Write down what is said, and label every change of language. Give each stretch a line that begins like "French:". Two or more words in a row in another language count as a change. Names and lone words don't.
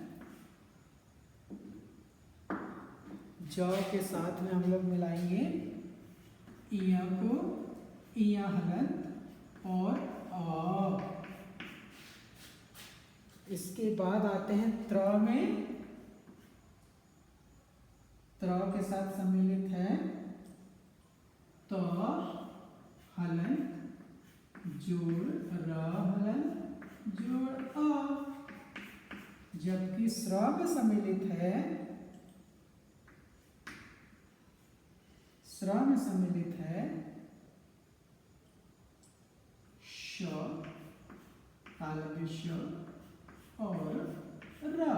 Hindi: ज के साथ में हम लोग मिलाएंगे इया को, इया हलन और अ। इसके बाद आते हैं त्र में। त्र के साथ सम्मिलित है त हलन जोड़ र हलन जोड़ अ। जबकि स्र में सम्मिलित है श तालव्य श और र।